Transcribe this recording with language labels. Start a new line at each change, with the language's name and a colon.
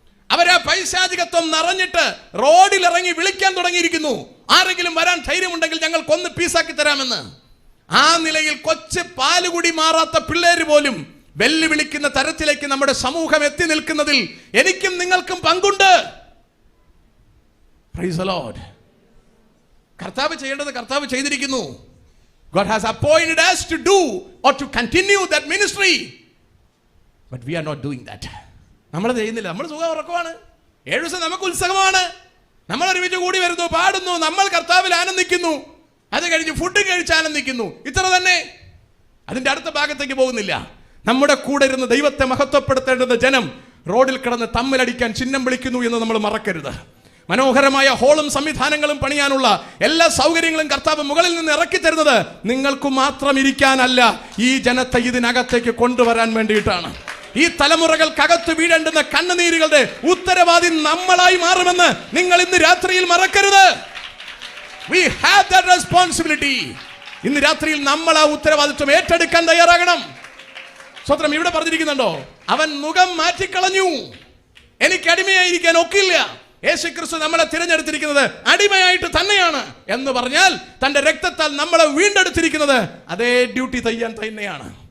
Malayalam: അവരാ പൈശാചികത്വം നിറഞ്ഞിട്ട് റോഡിൽ ഇറങ്ങി വിളിക്കാൻ തുടങ്ങിയിരിക്കുന്നു, ആരെങ്കിലും വരാൻ ധൈര്യമുണ്ടെങ്കിൽ ഞങ്ങൾ കൊന്ന് പീസാക്കി തരാമെന്ന്. ആ നിലയിൽ കൊച്ചു പാലുകുടി മാറാത്ത പിള്ളേര് പോലും വെല്ലുവിളിക്കുന്ന തരത്തിലേക്ക് നമ്മുടെ സമൂഹം എത്തി നിൽക്കുന്നതിൽ എനിക്കും നിങ്ങൾക്കും പങ്കുണ്ട്.
English: Praise the Lord.
Malayalam: കർത്താവ് ചെയ്യേണ്ടത് കർത്താവ് ചെയ്തിരിക്കുന്നു.
English: God has appointed us to do or to continue that ministry, but we are not doing that.
Malayalam: നമ്മൾ ചെയ്യുന്നില്ല. നമ്മൾ സുഖം ഉറക്കമാണ്. 7 ദിവസം നമുക്ക് ഉത്സവമാണ്. നമ്മൾ ഒരുമിച്ച് കൂടി വരുന്നു, പാടുന്നു, നമ്മൾ കർത്താവിൽ ആനന്ദിക്കുന്നു. അത് കഴിഞ്ഞ് ഫുഡ് കഴിച്ച് ആനന്ദിക്കുന്നു. ഇത്ര തന്നെ. അതിന്റെ അടുത്ത ഭാഗത്തേക്ക് പോകുന്നില്ല. നമ്മുടെ കൂടെ ഇരുന്ന് ദൈവത്തെ മഹത്വപ്പെടുത്തേണ്ടുന്ന ജനം റോഡിൽ കിടന്ന് തമ്മിലടിക്കാൻ ചിഹ്നം വിളിക്കുന്നു എന്ന് നമ്മൾ മറക്കരുത്. മനോഹരമായ ഹോളും സംവിധാനങ്ങളും പണിയാനുള്ള എല്ലാ സൗകര്യങ്ങളും കർത്താവ് മുകളിൽ നിന്ന് ഇറക്കി തരുന്നത് നിങ്ങൾക്ക് മാത്രം ഇരിക്കാനല്ല, ഈ ജനത്തെ ഇതിനകത്തേക്ക് കൊണ്ടുവരാൻ വേണ്ടിയിട്ടാണ്. ഈ തലമുറകൾക്കകത്ത് വീഴേണ്ടുന്ന കണ്ണുനീരുകളുടെ ഉത്തരവാദി നമ്മളായി മാറുമെന്ന് നിങ്ങൾ ഇന്ന് രാത്രിയിൽ മറക്കരുത്.
English: We have that responsibility.
Malayalam: ഇന്ന് രാത്രിയിൽ നമ്മൾ ആ ഉത്തരവാദിത്വം ഏറ്റെടുക്കാൻ തയ്യാറാകണം. സ്വത്രം ഇവിടെ പറഞ്ഞിരിക്കുന്നുണ്ടോ? അവൻ മുഖം മാറ്റിക്കളഞ്ഞു. എനിക്ക് അടിമയായിരിക്കാൻ ഒക്കില്ല. യേശുക്രിസ്തു നമ്മളെ തിരഞ്ഞെടുത്തിരിക്കുന്നത് അടിമയായിട്ട് തന്നെയാണ് എന്ന് പറഞ്ഞാൽ തന്റെ രക്തത്താൽ നമ്മളെ വീണ്ടെടുത്തിരിക്കുന്നത് അതേ ഡ്യൂട്ടി ചെയ്യാൻ തന്നെയാണ്.